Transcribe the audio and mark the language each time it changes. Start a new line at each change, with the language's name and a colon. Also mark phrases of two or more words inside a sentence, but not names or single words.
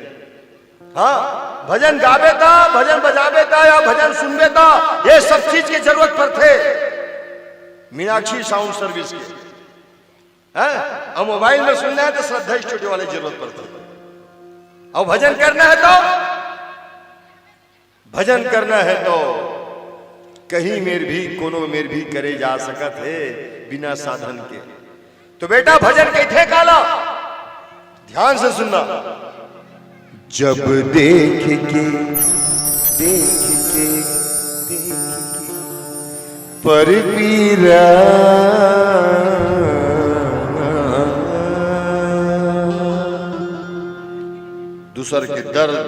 Chhattisgarhi: हाँ, भजन गावे था, भजन बजावे था या भजन सुनवे था, ये सब चीज की जरूरत पर थे मीनाक्षी साउंड सर्विस के। हैं? अब मोबाइल में सुनना है तो श्रद्धा स्टूडियो वाले जरूरत पर थे। और भजन करना है तो भजन करना है तो कहीं मेर भी कोनो मेर भी करे जा सकत है बिना साधन के। तो बेटा भजन कैथे काला, ध्यान से सुनना। जब देख के पर पीरा दूसर के दर्द,